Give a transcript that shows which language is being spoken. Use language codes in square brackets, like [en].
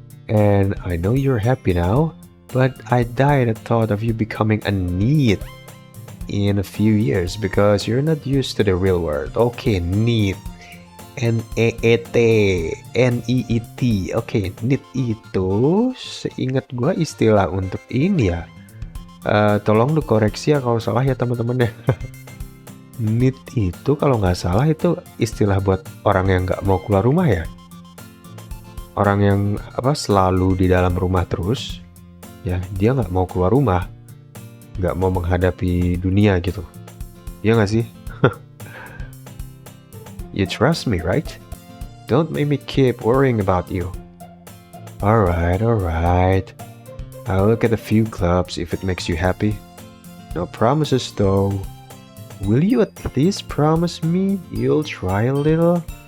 [en] And I know you're happy now, but I died at thought of you becoming a NEET in a few years because you're not used to the real world. Okay, NEET. N-E-E-T, N-I-I-T. [id] Oke, NEET itu seingat gua istilah untuk ini ya. Tolong dikoreksi ya kalau salah ya teman-teman ya. NEET itu kalau nggak salah itu istilah buat orang yang nggak mau keluar rumah ya. Orang yang selalu di dalam rumah terus, ya dia nggak mau keluar rumah, nggak mau menghadapi dunia gitu. Ya nggak sih? [en] You trust me, right? Don't make me keep worrying about you. Alright. I'll look at a few clubs if it makes you happy. No promises though. Will you at least promise me you'll try a little?